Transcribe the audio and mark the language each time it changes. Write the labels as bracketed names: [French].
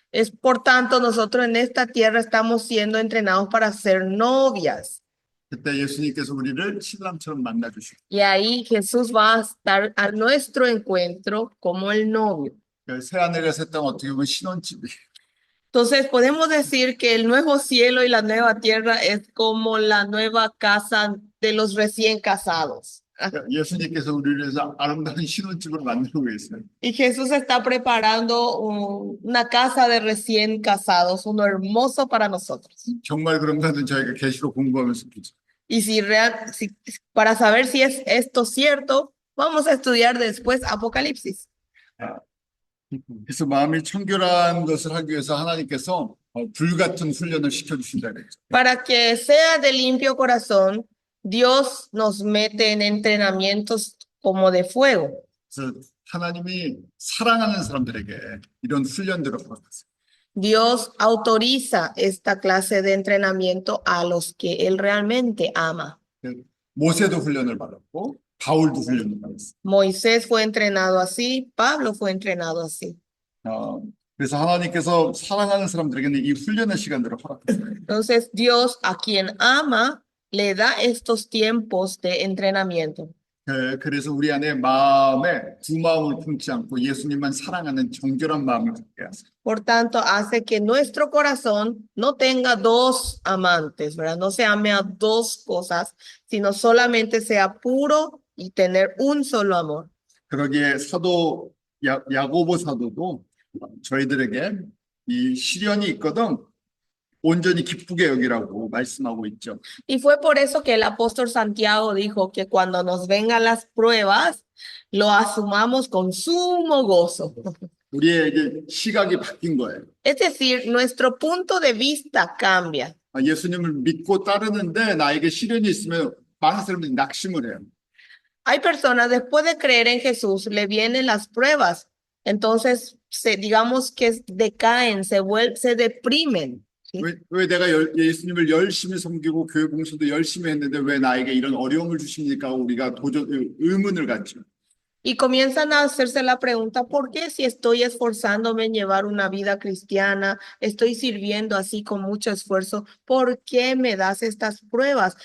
[Spanish] Es por tanto, nosotros en esta tierra estamos siendo entrenados para ser novias. [Korean] 그때 예수님께서 우리를 신랑처럼 만나 주시고 [Spanish] Y ahí Jesús va a estar a nuestro encuentro como el novio. [Korean] 새하늘과 새 땅 어떻게 보면 신혼집이에요. [Spanish] Entonces podemos decir que el nuevo cielo y la nueva tierra es como la nueva casa de los recién casados. [Korean] 예수님께서 우리를 위해서 아름다운 신혼집을 만들고 계세요. [Spanish] Y Jesús está preparando una casa de recién casados, uno hermoso para nosotros. [Korean] 정말 그런가는 저희가 계시록 공부하면서 보죠. [Spanish] Y para saber si es esto cierto, vamos a estudiar después Apocalipsis. [Korean] 그래서 마음이 청결한 것을 하기 위해서 하나님께서 불같은 훈련을 시켜주신다 그랬죠. [Spanish] Para que sea de limpio corazón, Dios nos mete en entrenamientos como de fuego. [Korean] 그래서 하나님이 사랑하는 사람들에게 이런 훈련들을 허락하세요. [Spanish] Dios autoriza esta clase de entrenamiento a los que Él realmente ama. [Korean] 모세도 훈련을 받았고 바울도 훈련을 받았어요. [Spanish] Moisés fue entrenado así, Pablo fue entrenado así. [Korean] 그래서 하나님께서 사랑하는 사람들에게는 이 훈련의 시간들을 허락했어요. [Spanish] Entonces, Dios a quien ama le da estos tiempos de entrenamiento. [Korean] 그래서 우리 안에 마음에 두 마음을 품지 않고 예수님만 사랑하는 정결한 마음을 갖게 하세요. [Spanish] Por tanto, hace que nuestro corazón no tenga dos amantes, ¿verdad? No se ame a dos cosas, sino solamente sea puro y tener un solo amor. [Korean] 그러기에 사도 야고보 사도도 저희들에게 이 시련이 있거든 온전히 기쁘게 여기라고 말씀하고 있죠. [Spanish] Y fue por eso que el apóstol Santiago dijo que cuando nos vengan las pruebas, lo asumamos con sumo gozo. [Korean] 우리의 이제 시각이 바뀐 거예요. [Spanish] Es decir, nuestro punto de vista cambia. [Korean] 예수님을 믿고 따르는데 나에게 시련이 있으면 많은 사람들이 낙심을 해요. [Spanish] Hay personas, después de creer en Jesús, le vienen las pruebas. Entonces, digamos que decaen, se deprimen. ¿sí? [Korean] 왜 내가 예수님을 열심히 섬기고 교회 봉사도 열심히 했는데 왜 나에게 이런 어려움을 주십니까? 우리가 도저히 의문을 갖죠. [Spanish] Y comienzan a hacerse la pregunta, ¿por qué si estoy esforzándome en llevar una vida cristiana, estoy sirviendo así con mucho esfuerzo, ¿por qué me das estas pruebas?